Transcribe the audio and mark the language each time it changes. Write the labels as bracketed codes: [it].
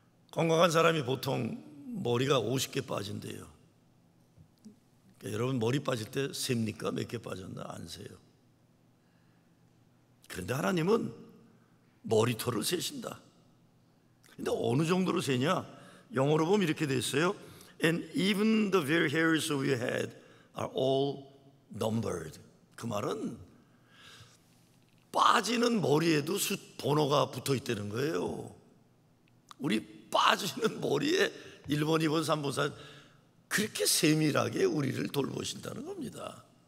[ko] 건강한 사람이 보통 머리가 50개 빠진대요. 그러니까 여러분 머리 빠질 때 셉니까? 몇 개 빠졌나? 안 세요. 그런데 하나님은 머리털을 세신다. 근데 어느 정도로 세냐? 영어로 보면 이렇게 돼 있어요. [en] And even the very hairs of your head are all numbered. [ko] 그 말은 빠지는 머리에도 번호가 붙어 있다는 거예요. 우리 빠지는 머리에 1번, 2번, 3번, 4번 그렇게 세밀하게 우리를 돌보신다는 겁니다.